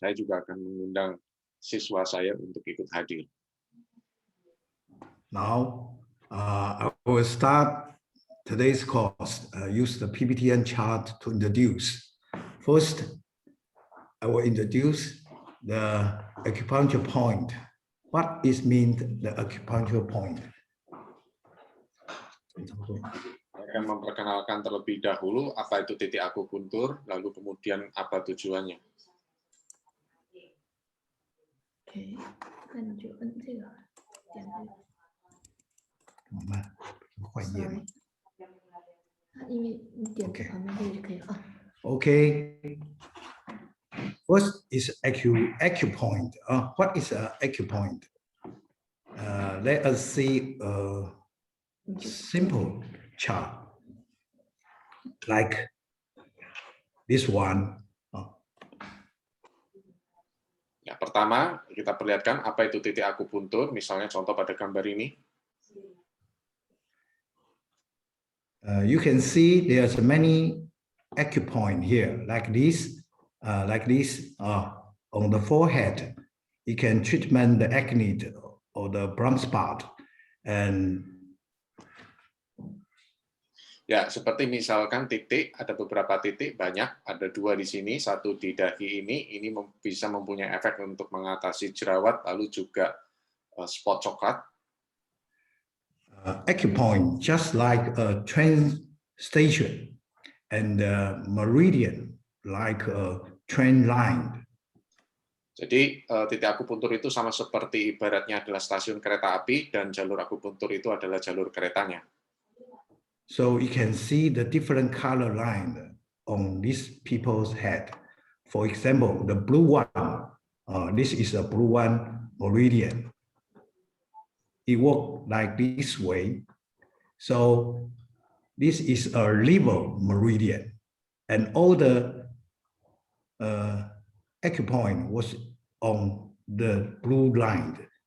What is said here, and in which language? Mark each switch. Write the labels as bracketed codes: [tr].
[id] Saya juga akan mengundang siswa saya untuk ikut hadir. [en] Now, I will start today's course, use the PPTN chart to introduce. First, I will introduce the acupuncture point. What is mean the acupuncture point? [id] Saya akan memperkenalkan terlebih dahulu apa itu titik akupuntur, lalu kemudian apa tujuannya. [zh] OK，那你就摁这个，点这个。慢慢换页嘛。因为你点 OK 旁边这个就可以了。 [en] Okay. First is acupoint. What is an acupoint? Let us see a simple chart like this one. [id] Ya, pertama, kita perlihatkan apa itu titik akupuntur, misalnya contoh pada gambar ini. [en] You can see there's many acupoint here, like this, on the forehead. You can treatment the acne or the brown spot, and [id] Ya, seperti misalkan titik, ada beberapa titik, banyak, ada 2 di sini, 1 di dahi ini bisa mempunyai efek untuk mengatasi jerawat, lalu juga spot coklat. [en] Acupoint, just like a train station, and meridian, like a train line. [id] Jadi titik akupuntur itu sama seperti ibaratnya adalah stasiun kereta api dan jalur akupuntur itu adalah jalur keretanya. [en] So you can see the different color line on these people's head. For example, the blue one, this is a blue one meridian. It works like this way. So this is a liver meridian, and all the acupoint was on the blue line.